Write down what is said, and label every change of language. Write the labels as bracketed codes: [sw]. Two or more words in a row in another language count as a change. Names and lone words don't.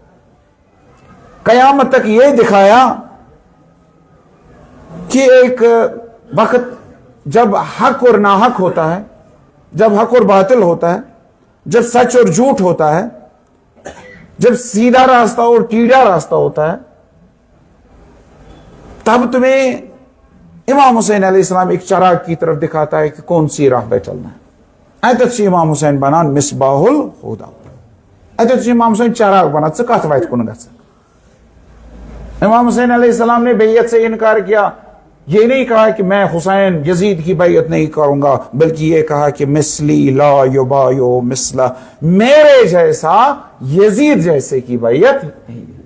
[ur] قیامت تک یہ دکھایا کہ ایک وقت جب حق اور ناحق ہوتا ہے، جب حق اور باطل ہوتا ہے، جب سچ اور جھوٹ ہوتا ہے، جب سیدھا راستہ اور ٹیڑھا راستہ ہوتا ہے، تب تمہیں امام حسین علیہ السلام ایک چراغ کی طرف دکھاتا ہے کہ کون سی راہ پہ چلنا ہے۔ [ks] ایتت سے امام حسین بنان [ar] مصباح الہدا، [ks] ایتت سے امام حسین چراغ بنا، کت وائت کن گژھِ۔ [ur] امام حسین علیہ السلام نے بیعت سے انکار کیا، یہ نہیں کہا کہ میں حسین یزید کی بیعت نہیں کروں گا، بلکہ یہ کہا کہ [ar] مثلی لا یبایع مثلہ، [ur] میرے جیسا یزید جیسے کی بیعت نہیں۔